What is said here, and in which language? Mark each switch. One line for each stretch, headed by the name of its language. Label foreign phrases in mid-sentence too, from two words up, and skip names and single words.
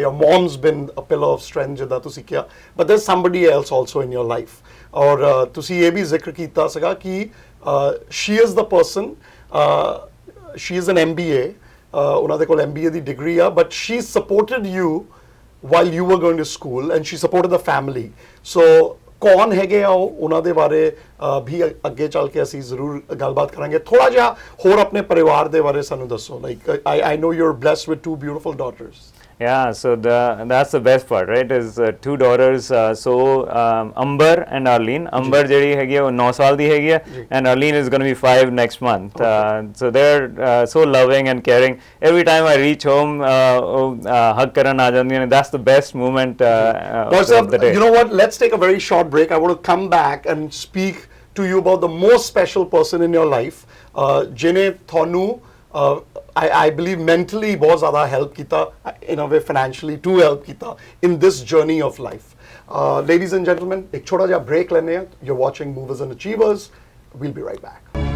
English: Your mom's been a pillar of strength
Punjabi: ਜਿੱਦਾਂ ਤੁਸੀਂ ਕਿਹਾ,
English: but there's somebody else also in your life.
Punjabi: ਔਰ ਤੁਸੀਂ ਇਹ ਵੀ ਜ਼ਿਕਰ ਕੀਤਾ ਸੀਗਾ ਕਿ
English: she is the person, she is an MBA,
Punjabi: ਉਹਨਾਂ ਦੇ ਕੋਲ MBA ਦੀ ਡਿਗਰੀ ਆ,
English: but she supported you while you were going to school and she supported the family.
Punjabi: So ਕੌਣ ਹੈਗੇ ਆ ਉਹਨਾਂ ਦੇ ਬਾਰੇ ਵੀ ਅੱਗੇ ਚੱਲ ਕੇ ਅਸੀਂ ਜ਼ਰੂਰ ਗੱਲਬਾਤ ਕਰਾਂਗੇ। ਥੋੜਾ ਜਿਹਾ ਹੋਰ ਆਪਣੇ ਪਰਿਵਾਰ ਦੇ ਬਾਰੇ ਸਾਨੂੰ ਦੱਸੋ।
English: ਲਾਈਕ I know you're blessed with 2 beautiful daughters. Yeah, so that's the best part, right? Is 2 daughters, Amber and Arlene.
Punjabi: Amber ਜਿਹੜੀ ਹੈਗੀ ਆ ਉਹ 9 ਸਾਲ ਦੀ ਹੈਗੀ ਆ,
English: and Arlene is going to be 5 next month. So they're so loving and caring. Every time I reach home,
Punjabi: hug ਕਰਨ ਆ ਜਾਂਦੀਆਂ ਨੇ।
English: That's the best moment of the day. You know what? Let's take a very short break. I want to come back and speak to you about the most special person in your life,
Punjabi: ਜਿਹਨੇ ਤੁਹਾਨੂੰ
English: I believe mentally
Hindi: बहुत ज़्यादा help किया,
English: in a way financially too help किया in this journey of life. Ladies and gentlemen,
Hindi: एक छोटा जा break लेने हैं।
English: You're watching Movers and Achievers. We'll be right back.